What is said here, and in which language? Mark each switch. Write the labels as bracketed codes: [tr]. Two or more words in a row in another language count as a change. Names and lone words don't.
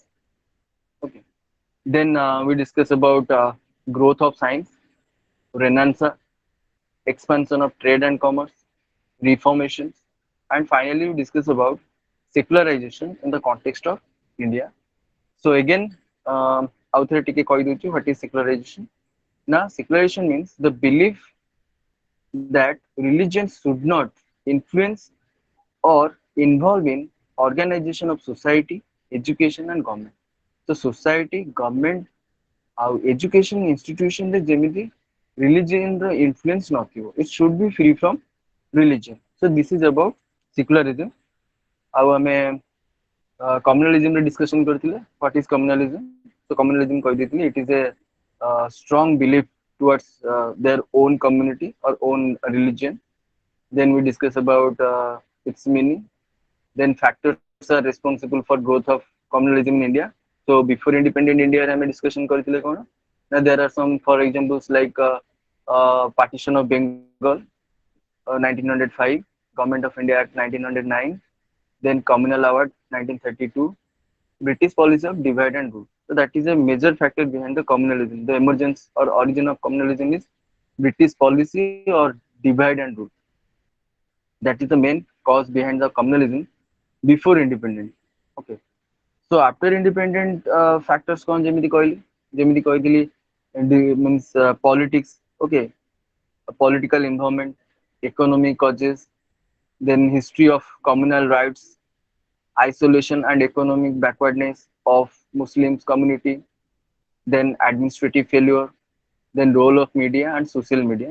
[en] Okay. Then we discuss about growth of science, renaissance, expansion of trade and commerce, reformations, and finally we discuss about secularization in the context of India. So again, [or] ଆଉଥରେ ଟିକେ କହିଦଉଛି [en] what is secularization. Now secularization means the belief that religion should not influence or involve in organization of society, education and government. So society, government [or] ଆଉ [en] education institution [or] ରେ ଯେମିତି religion ର influence ନଥିବ. [en] It should be free from religion. So this is about secularism. [or] ଆଉ ଆମେ communalism ରେ discussion କରିଥିଲେ. [en] What is communalism? So communalism କହିଦେଇଥିଲି. It is a strong belief towards their own community or own religion. Then we discuss about its meaning. Then factors are responsible for growth of communalism in India. So before independent India [or] ରେ ଆମେ [en] discussion [or] କରିଥିଲେ କଣ? [en] Now there are some for examples like partition of Bengal 1905, Government of India Act 1909, then Communal Award 1932, British policy of divide and rule. So that is a major factor behind the communalism. The emergence or origin of communalism is British policy or divide and rule. That is the main cause behind the communalism before independence. Okay. So after independent factors [or] କଣ ଯେମିତି କହିଲି ଯେମିତି କହିଥିଲି [en] And the means politics, okay, political involvement, economic causes, then history of communal rights, isolation and economic backwardness of Muslims community, then administrative failure, then role of media and social media.